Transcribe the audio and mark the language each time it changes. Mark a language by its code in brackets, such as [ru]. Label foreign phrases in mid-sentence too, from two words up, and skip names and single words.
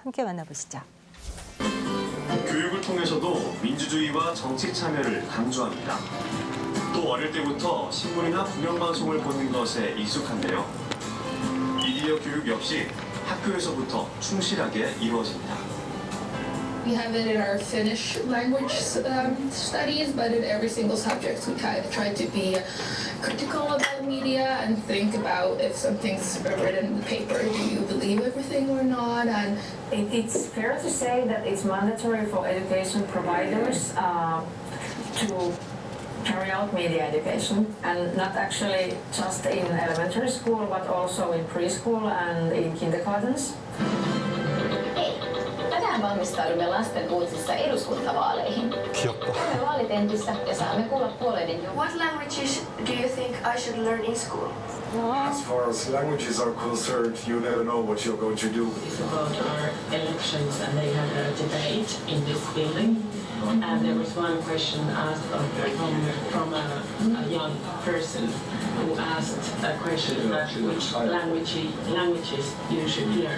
[ko] 함께 만나보시죠. 교육을 통해서도 민주주의와 정치 참여를 강조합니다. 또 어릴 때부터 신문이나 공영방송을 보는 것에 익숙한데요. 미디어 교육 역시 학교에서부터 충실하게 이루어집니다. [en] We have it in our Finnish language studies, but in every single subject we kind of try to be critical about media and think about if something's written in the paper, do you believe everything or not? And it's fair to say that it's mandatory for education providers to carry out media education, and not actually just in elementary school, but also in preschool and in kindergartens. [fi] Tänään valmistaudumme lasten uutisissa eduskuntavaaleihin. Käymme vaalitentissä ja saamme kuulla puolueiden. [en] What languages do you think I should learn in school? As far as languages are concerned, you never know what you're going to do. It's about our elections, and they had a debate in this building. And there was one question asked from a young person who asked a question that which languages you should learn.